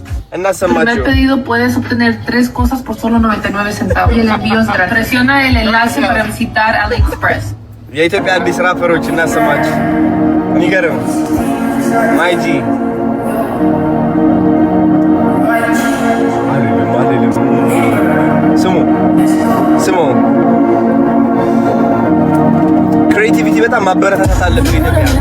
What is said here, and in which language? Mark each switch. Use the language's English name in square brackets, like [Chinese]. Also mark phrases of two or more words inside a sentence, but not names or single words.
[Amharic] እናሰማችሁ። [Spanish] El pedido puedes obtener 3 cosas por solo 99 centavos y el envío es gratis. Presiona el enlace para visitar AliExpress. [Amharic] የኢትዮጵያ አዲስ ራፐሮች እናሰማችሁ። የሚገርም ማይጂ ስሙ ክሬቲቪቲ በጣም ማበረታታት አለብን። ኢትዮጵያ